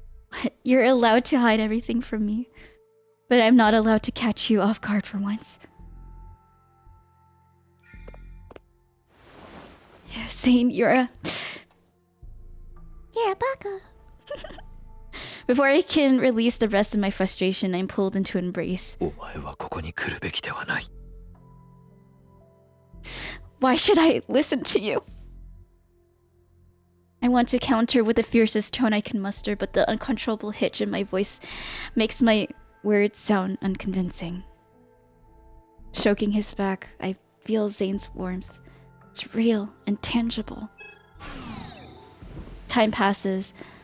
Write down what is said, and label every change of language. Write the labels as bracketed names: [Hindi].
[English] What? You're allowed to hide everything from me, but I'm not allowed to catch you off guard for once. Yeah, Zayne, you're a baka. Before I can release the rest of my frustration, I'm pulled into an embrace. [Japanese] お前はここに来るべきではない。 [English] Why should I listen to you? I want to counter with the fiercest tone I can muster, but the uncontrollable hitch in my voice makes my words sound unconvincing. Stroking his back, I feel Zayne's warmth. It's real and tangible. Time passes.